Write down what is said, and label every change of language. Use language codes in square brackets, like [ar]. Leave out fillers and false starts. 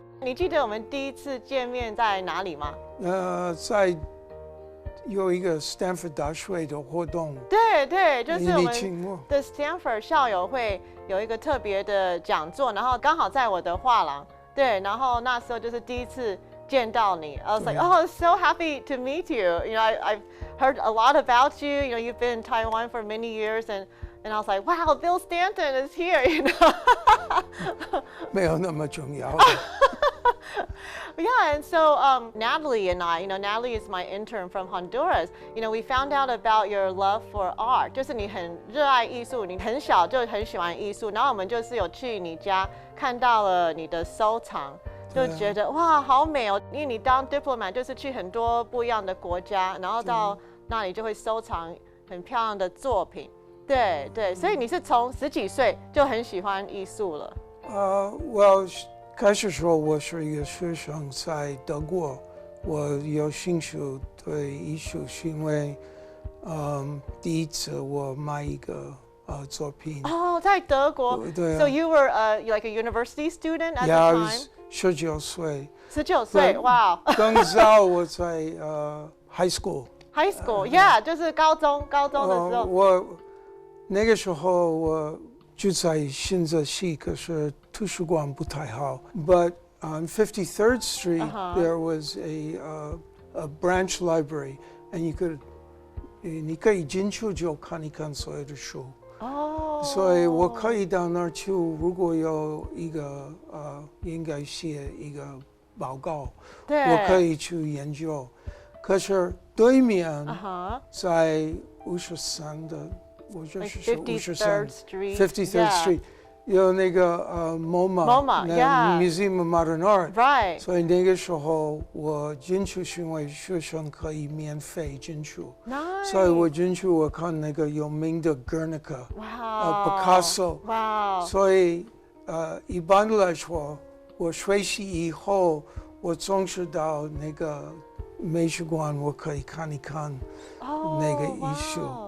[zh] 你记得我们第一次见面在哪里吗？在有一个 Stanford 大学的活动，对对，就是我们的 Stanford 校友会有一个特别的讲座，然后刚好在我的画廊，对，然后那时候就是第一次见到你。 [en] I was like, oh, so happy to meet you. You know, I've heard a lot about you. You know, you've been in Taiwan for many years, and I was like, wow, Bill Stanton is here. You know. [zh] 没有那么重要。 [en] Yeah, and so Natalie and I, you know, Natalie is my intern from Honduras. You know, we found out about your love for art. [zh] 就是你很热爱艺术，你很小就很喜欢艺术。然后我们就是有去你家看到了你的收藏，就觉得哇，好美哦！因为你当 diplomat 就是去很多不一样的国家，然后到那里就会收藏很漂亮的作品。对对，所以你是从10几岁就很喜欢艺术了。我开始说我是一个学生，在德国，我有兴趣对艺术，是因为第一次我买一个作品。哦，在德国。对。 [en] So you were like a university student at the time? [zh] 19岁。 19岁，哇！更早我在high school。 [en] High school, yeah， [zh] 就是高中的时候。我那个时候我就在新泽西，可是图书馆不太好。 [en] But on 53rd Street, there was a branch library, and [zh] 你可以进去就看一看所有的书。所以我可以到那儿去，如果有一个应该写一个报告，我可以去研究。可是对面在53的。我就是53 53rd Street 有那个MoMA Museum of Modern Art， 所以那个时候我进去是因为学生可以免费进去，所以我进去我看那个有名的 Guernica，Picasso， 所以一般来说我学习以后我总是到那个美术馆我可以看一看那个艺术。